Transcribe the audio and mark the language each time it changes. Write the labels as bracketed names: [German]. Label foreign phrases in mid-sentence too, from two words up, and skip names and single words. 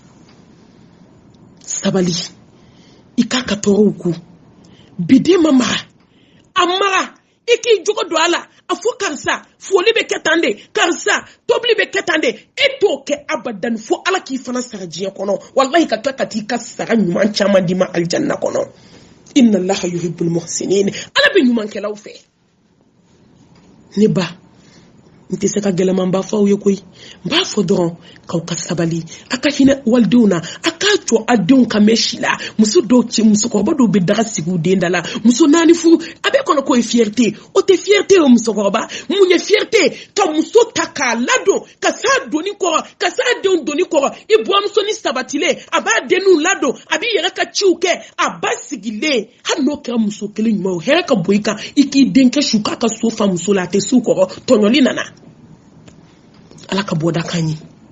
[Bambara] sabali i k'a ka tɔɔrɔw ku biden ma mara a mara i k'i jogo don a la a fɔ karisa foli bɛ kɛ tan de karisa tobili bɛ kɛ tan de e t'o kɛ abadan fo ala k'i fana sara diɲɛ kɔnɔ wallahi ka tila ka t'i ka sara ɲuman caman d'i ma aljanna kɔnɔ [Arabic] إن الله يحب المحسنين [Bambara] ala bɛ ɲumankɛlaw fɛ ne ba n tɛ se ka gɛlɛman ba fɔ aw ye koyi n b'a fɔ dɔrɔn k'aw ka sabali a ka hinɛ walidenw na a k'a jɔ a denw ka mɛn si la muso dɔw cɛ musokɔrɔba dɔw bɛ daga sigi u den da la muso naani furu a bɛ kɔnɔ k'o ye fierté o tɛ fierté o musokɔrɔba mun ye fierté ka muso ta k'a ladon ka s'a doni kɔrɔ ka s'a denw doni kɔrɔ i buramuso ni sabatilen a b'a denninw ladon a b'i yɛrɛ ka ciw kɛ a ba sigilen hali n'o kɛra muso kelen ɲuman o hɛrɛ ka bɔ i kan i k'i denkɛ su k'a ka so fa muso la a tɛ s'u kɔrɔ tɔɲɔli nana ala ka bɔda kan ye